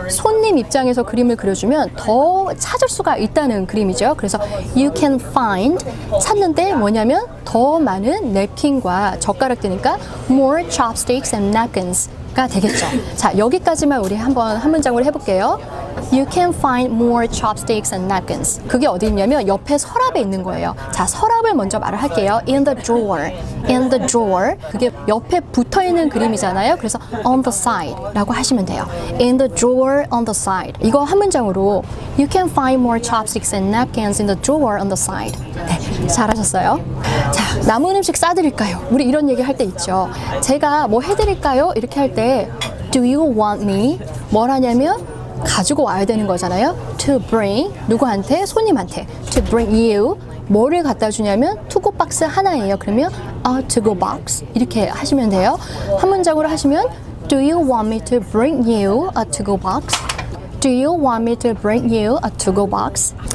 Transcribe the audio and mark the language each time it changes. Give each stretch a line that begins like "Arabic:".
Korean: 손님 입장에서 그림을 그려주면 더 찾을 수가 있다는 그림이죠. 그래서
English: you can find
Korean: 찾는데 뭐냐면 더 많은 냅킨과 젓가락 되니까
English: more chopsticks and napkins
Korean: 가 되겠죠. 자, 여기까지만 우리 한번 한 문장으로 해볼게요.
English: You can find more chopsticks and napkins.
Korean: 그게 어디 있냐면 옆에 서랍에 있는 거예요. 자, 서랍을 먼저 말을 할게요.
English: In the drawer. In the drawer.
Korean: 그게 옆에 붙어 있는 그림이잖아요. 그래서
English: on the side
Korean: 라고 하시면 돼요.
English: In the drawer on the side.
Korean: 이거 한 문장으로
English: You can find more chopsticks and napkins in the drawer on the side.
Korean: 네, 잘하셨어요. 자, 남은 음식 싸드릴까요? 우리 이런 얘기 할 때 있죠. 제가 뭐 해드릴까요? 이렇게 할 때
English: Do you want me?
Korean: 뭘 하냐면 가지고 와야 되는 거잖아요.
English: To bring
Korean: 누구한테? 손님한테.
English: To bring you
Korean: 뭐를 갖다 주냐면 투고 박스 하나예요. 그러면
English: a to-go box
Korean: 이렇게 하시면 돼요. 한 문장으로 하시면
English: Do you want me to bring you a to-go box? Do you want me to bring you a to-go box?